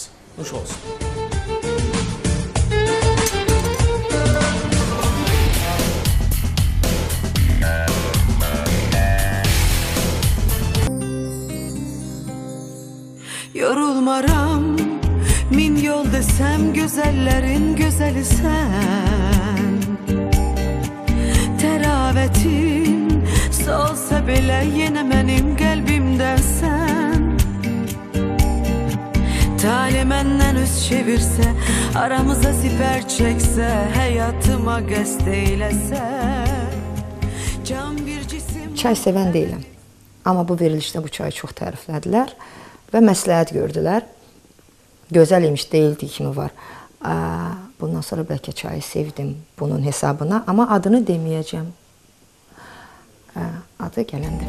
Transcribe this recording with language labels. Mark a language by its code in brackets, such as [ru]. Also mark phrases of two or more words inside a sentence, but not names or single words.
[az] Nuş olsun. [tr] Yorulmaram, min yol desem güzellerin güzeli sen. Teravetin solsa bile yine benim kalbimde sen. Talih menden üz çevirse, aramıza siper çekse, hayatıma qəsd eylese. Can bir cisim... [az] Çay sevən deyiləm. Amma bu verilişdə bu çayı çox təriflədilər və məsləhət gördülər. Gözəl imiş, deyildiyi kimi var. Bundan sonra bəlkə çayı sevdim bunun hesabına, amma adını deməyəcəm. Adı gələndə.